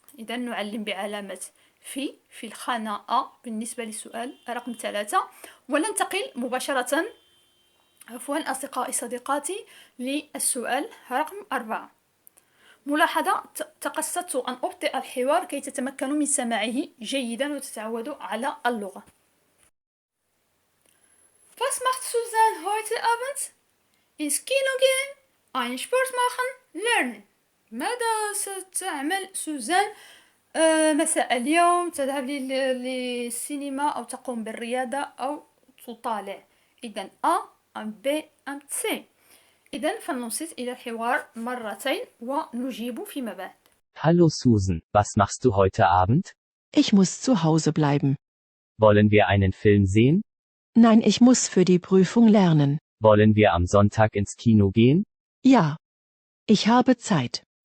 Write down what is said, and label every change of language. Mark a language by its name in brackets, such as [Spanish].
[Arabic] إذا نعلم بعلامة في الخانة A بالنسبة للسؤال رقم 3 وننتقل مباشرة أصدقائي صديقاتي للسؤال رقم 4. ملاحظة: تقصدت أن أبطئ الحوار كي تتمكنوا من سماعه جيدا وتتعودوا على اللغة. [German] Was macht Susan heute Abend? Ins Kino gehen, einen Sport machen, lernen. [Arabic] ماذا ستعمل سوزان مساء اليوم؟ تذهب للسينما أو تقوم بالرياضة أو تطالع. إذن A أم B أم C. إذن فلننصت إلى الحوار مرتين ونجيب فيما بعد. [German] Hallo Susan, was machst du heute Abend? Ich muss zu Hause bleiben. Wollen wir einen Film sehen? Nein, ich muss für die Prüfung lernen. Wollen wir am Sonntag ins Kino gehen? Ja. Ich habe Zeit.